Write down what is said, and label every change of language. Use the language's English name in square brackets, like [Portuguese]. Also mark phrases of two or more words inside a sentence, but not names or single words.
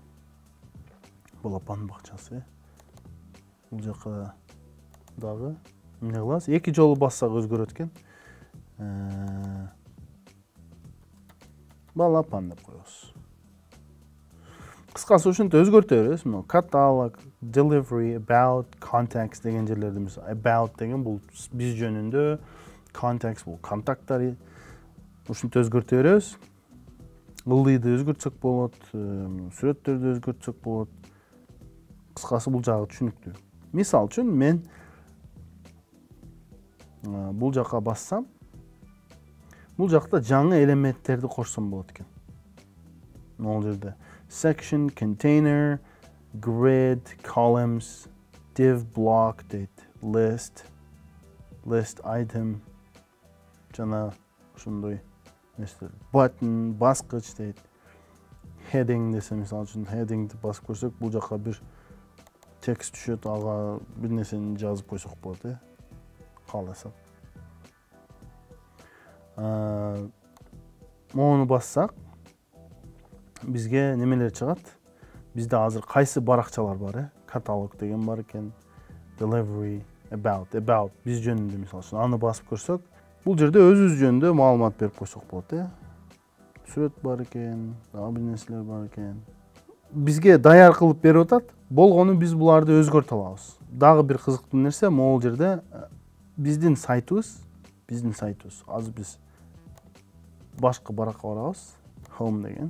[Kyrgyz] Балапан бакчасы. Бул жака дагы эмне кылабыз? 2 жолу бассак өзгөрөт экен. Балапан деп коебуз. Кыскасы ушинтип өзгөртө беребиз. Мына каталог, [English] delivery, about, contacts [Kyrgyz] деген жерлерди, about деген бул биз жөнүндө, contacts бул контакттар. Ушинтип өзгөртө беребиз. Ылдыйды өзгөртсөк болот, сүрөттөрдү өзгөртсөк болот. Кыскасы бул жагы түшүнүктүү. Мисал үчүн, мен бул жакка бассам, бул жакта жаңы элементтерди кошсом болот экен. Могул жерде [English] section, container, grid, columns, div block [Kyrgyz] дейт, [English] list item, [Kyrgyz] жана ушундай нерселер. Button, баскыч дейт. Heading десе, мисалы үчүн headingди басып көрсөк, бул жакка бир текст түшөт, ага бир нерсени жазып койсок болот, кааласак. Мону бассак, бизге немелер чыгат? Бизде азыр кайсы баракчалар бар, каталог деген бар экен, [English] delivery, about [Kyrgyz] биз жөнүндө мисалы үчүн аны басып көрсөк, бул жерде өзүбүз жөнүндө маалымат берип койсок болот, Сүрөт бар экен, дагы бир нерселер бар экен. Бизге даяр кылып берип атат, болгону биз буларды өзгөртө алабыз. Дагы бир кызыктуу нерсе, могул жерде биздин сайтыбыз, азыр биз башка баракка барабыз, home деген.